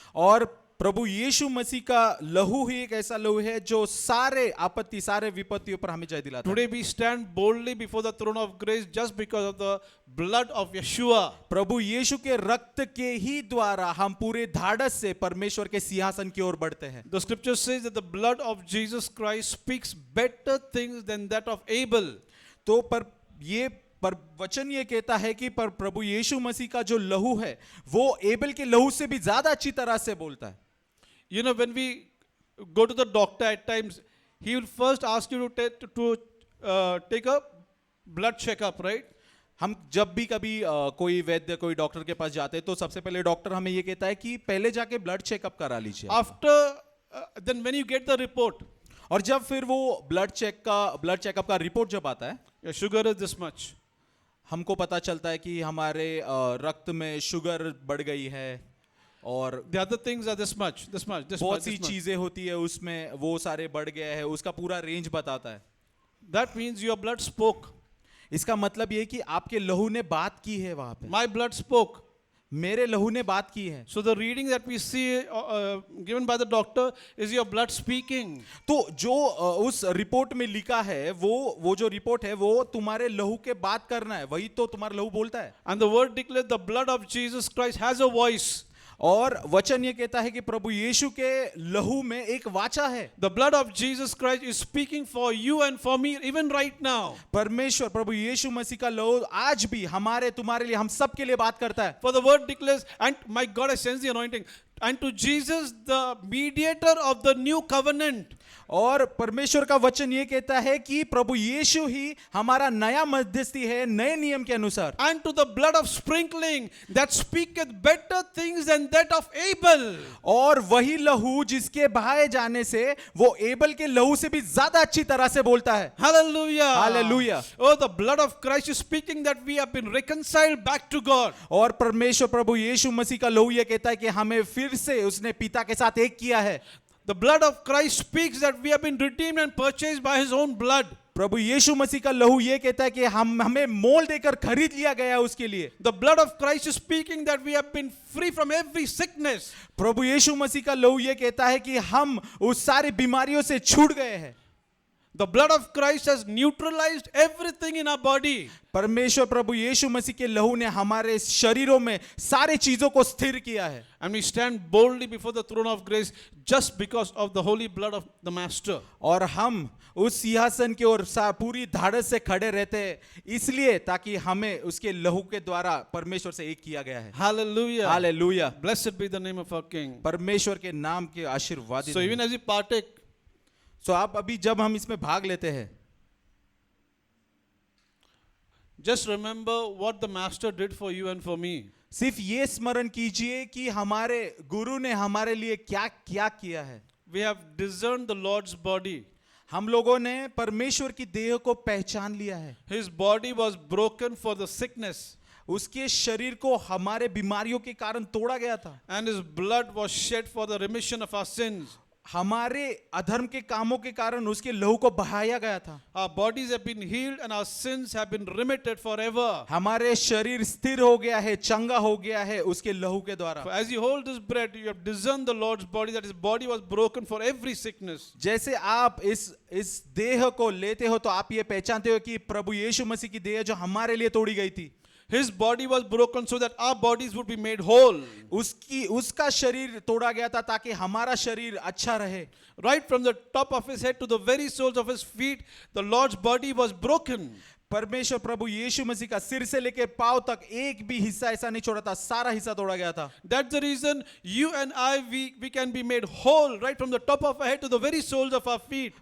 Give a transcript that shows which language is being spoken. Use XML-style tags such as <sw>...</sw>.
<hi>और प्रभु यीशु मसीह का लहू ही एक ऐसा लहू है जो सारे आपत्ति, सारे विपत्तियों पर हमें जय दिलाता है।</hi> <en>Today we stand boldly before the throne of grace just because of the blood of Yeshua.</en> <hi>प्रभु यीशु के रक्त के ही द्वारा हम पूरे धाड़स से परमेश्वर के सिंहासन की ओर बढ़ते हैं।</hi> <en>The scripture says that the blood of Jesus Christ speaks better things than that of Abel.</en> <hi>तो पर वचन ये कहता है कि पर प्रभु यीशु मसीह का जो लहू है वो एबेल के लहू से भी ज्यादा अच्छी तरह से बोलता है।</hi> <en>You know, when we go to the doctor at times, he will first ask you to take a blood checkup, right?</en> <hi>हम जब भी कभी कोई वैद्य, कोई डॉक्टर के पास जाते हैं तो सबसे पहले डॉक्टर हमें ये कहता है कि पहले जाके ब्लड चेकअप करा लीजिए।</hi> <en>Then when you get the report,</en> <hi>और जब फिर वो ब्लड चेकअप का रिपोर्ट जब आता है,</hi> <en>your sugar is this much.</en> <hi>हमको पता चलता है कि हमारे रक्त में शुगर बढ़ गई है और</hi> <en>The other things are this much.</en> <hi>बहुत सी चीजें होती है उसमें, वो सारे बढ़ गया है, उसका पूरा रेंज बताता है।</hi> <en>That means your blood spoke.</en> <hi>इसका मतलब ये कि आपके लहू ने बात की है वहां पे।</hi> <en>My blood spoke.</en> <hi>मेरे लहू ने बात की है।</hi> <en>So the reading that we see given by the doctor is your blood speaking.</en> <hi>तो जो उस रिपोर्ट में लिखा है वो जो रिपोर्ट है वो तुम्हारे लहू के बात करना है, वही तो तुम्हारा लहू बोलता है।</hi> <en>And the word declares the blood of Jesus Christ has a voice.</en> <hi>और वचन ये कहता है कि प्रभु यीशु के लहू में एक वाचा है।</hi> <en>The blood of Jesus Christ is speaking for you and for me even right now.</en> <hi>परमेश्वर प्रभु यीशु मसीह का लहू आज भी हमारे तुम्हारे लिए, हम सब के लिए बात करता है।</hi> <en>For the word declares, and my God, I sense the anointing. And to Jesus, the mediator of the new covenant.</en> <hi>और परमेश्वर का वचन ये कहता है कि प्रभु यीशु ही हमारा नया मध्यस्थी है नए नियम के अनुसार।</hi> <en>And to the blood of sprinkling that speaketh better things than that of Abel.</en> <hi>और वही लहू जिसके बहाए जाने से वो एबल के लहू से भी ज्यादा अच्छी तरह से बोलता है।</hi> <en>Hallelujah. Hallelujah. Oh, the blood of Christ is speaking that we have been reconciled back to God.</en> <hi>और परमेश्वर प्रभु यीशु मसीह का लहू ये कहता है कि हमें फिर से उसने पिता के साथ एक किया है।</hi> <en>The blood of Christ speaks that we have been redeemed and purchased by his own blood.</en> <hi>प्रभु यीशु मसीह का लहू ये कहता है कि हमें मोल देकर खरीद लिया गया है उसके लिए।</hi> <en>The blood of Christ is speaking that we have been free from every sickness.</en> <hi>प्रभु यीशु मसीह का लहू ये कहता है कि हम उस सारी बीमारियों से छूट गए हैं।</hi> <en>The blood of Christ has neutralized everything in our body.</en> <hi>परमेश्वर प्रभु यीशु मसीह के लहू ने हमारे शरीरों में सारे चीजों को स्थिर किया है।</hi> <en>And we stand boldly before the throne of grace just because of the holy blood of the Master.</en> <hi>और हम उस सिंहासन की ओर पूरी धाड़स से खड़े रहते हैं इसलिए ताकि हमें उसके लहू के द्वारा परमेश्वर से एक किया गया है।</hi> <en>Hallelujah.</en> <hi>Hallelujah.</hi> <en>Blessed be the name of our King.</en> <hi>परमेश्वर के नाम के आशीर्वाद।</hi> <en>So even as we partake,</en> <hi>सो आप अभी जब हम इसमें भाग लेते हैं,</hi> <en>just remember what the Master did for you and for me.</en> <hi>सिर्फ ये स्मरण कीजिए कि हमारे गुरु ने हमारे लिए क्या क्या किया है।</hi> <en>We have discerned the Lord's body.</en> <hi>हम लोगों ने परमेश्वर की देह को पहचान लिया है।</hi> <en>His body was broken for the sickness.</en> <hi>उसके शरीर को हमारे बीमारियों के कारण तोड़ा गया था।</hi> <en>And his blood was shed for the remission of our sins.</en> <hi>हमारे अधर्म के कामों के कारण उसके लहू को बहाया गया था।</hi> <en>Our bodies have been healed and our sins have been remitted forever.</en> <hi>हमारे शरीर स्थिर हो गया है, चंगा हो गया है उसके लहू के द्वारा।</hi> <en>For as you hold this bread, you have discerned the Lord's body, that his body was broken for every sickness.</en> <hi>जैसे आप इस देह को लेते हो तो आप ये पहचानते हो कि प्रभु यीशु मसीह की देह जो हमारे लिए तोड़ी गई थी,</hi> <en>His body was broken so that our bodies would be made whole.</en> <hi>उसका शरीर तोड़ा गया था ताकि हमारा शरीर अच्छा रहे।</hi> <en>Right from the top of his head to the very soles of his feet, the Lord's body was broken.</en> <hi>परमेश्वर प्रभु यीशु मसीह का सिर से लेकर पांव तक एक भी हिस्सा ऐसा नहीं छोड़ा था, सारा हिस्सा तोड़ा गया था।</hi> <en>That's the reason you and I, we can be made whole right from the top of our head to the very soles of our feet.</en>